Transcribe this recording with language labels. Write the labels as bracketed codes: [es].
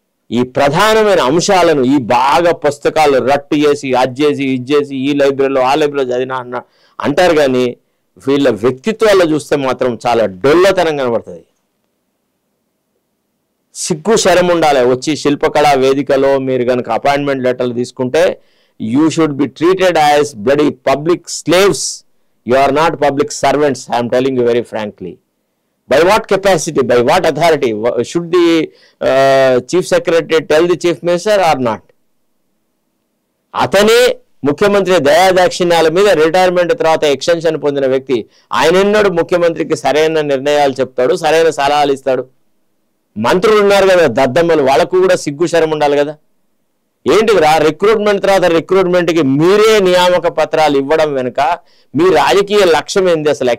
[te] ఈ ప్రధానమైన అంశాలను ఈ బాగా పుస్తకాలు రట్టు చేసి అది చేసి ఇది చేసి ఈ లైబ్రరీలో ఆ లైబ్రరీలో చదివినా అంటారు, కానీ వీళ్ళ వ్యక్తిత్వాల్లో చూస్తే మాత్రం చాలా డొల్లతనం కనబడుతుంది. సిగ్గు శరం ఉండాలి. వచ్చి శిల్పకళా వేదికలో మీరు కనుక అపాయింట్మెంట్ లెటర్లు తీసుకుంటే [en] you should be treated as bloody public slaves. You are not public servants. I am telling you very frankly. By what capacity, by what authority? Should the chief secretary tell the chief minister or not? [te] అతనే ముఖ్యమంత్రి దయాదాక్షిణ్యాల మీద retirement తర్వాత extension పొందిన వ్యక్తి. ఆయన ఎన్నడూ ముఖ్యమంత్రికి సరైన నిర్ణయాలు చెప్తాడు, సరైన సలహాలు ఇస్తాడు. మంత్రులు ఉన్నారు కదా దద్దమ్మలు, వాళ్ళకు కూడా సిగ్గు శరం ఉండాలి కదా. ఏంటిరా రిక్రూట్మెంట్ తర్వాత రిక్రూట్మెంట్కి మీరే నియామక పత్రాలు ఇవ్వడం వెనుక మీ రాజకీయ లక్ష్యం ఏంది అసలు?